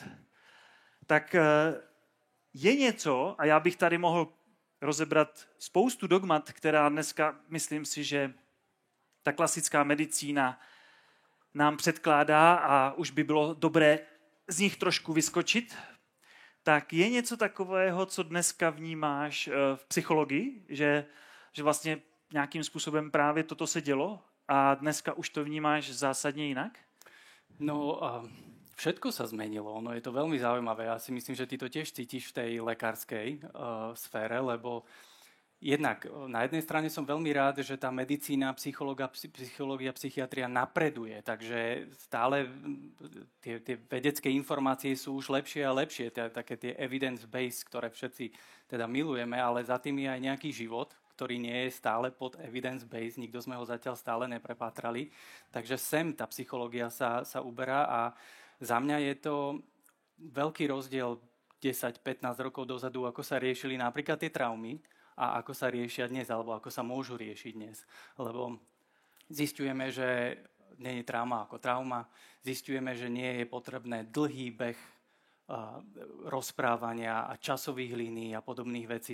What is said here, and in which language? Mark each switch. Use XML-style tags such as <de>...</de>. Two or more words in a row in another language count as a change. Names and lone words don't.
<cs>Tak je něco, a já bych tady mohl rozebrat spoustu dogmat, která dneska, myslím si, že ta klasická medicína nám předkládá a už by bylo dobré z nich trošku vyskočit, tak je něco takového, co dneska vnímáš v psychologii, že vlastně nějakým způsobem právě toto se dělo a dneska už to vnímáš zásadně jinak?</cs> <sk>No, všetko sa zmenilo. No, je to veľmi zaujímavé. Ja si myslím, že ty to tiež cítiš v tej lekárskej sfére, lebo jednak na jednej strane som veľmi rád, že tá medicína, psychológia, psychiatria napreduje, takže stále tie vedecké informácie sú už lepšie a lepšie, také tie</sk> <en>evidence-based,</en> <sk>ktoré všetci teda milujeme, ale za tým je aj nejaký život, ktorý nie je stále pod</sk> <en>evidence-based,</en> <sk>nikto sme ho zatiaľ stále neprepátrali, takže sem tá psychológia sa uberá a za mňa je to veľký rozdiel 10-15 rokov dozadu, ako sa riešili napríklad tie traumy a ako sa riešia dnes, alebo ako sa môžu riešiť dnes. Lebo zisťujeme, že nie je trauma ako trauma, zisťujeme, že nie je potrebné dlhý beh rozprávania a časových línií a podobných vecí.</sk>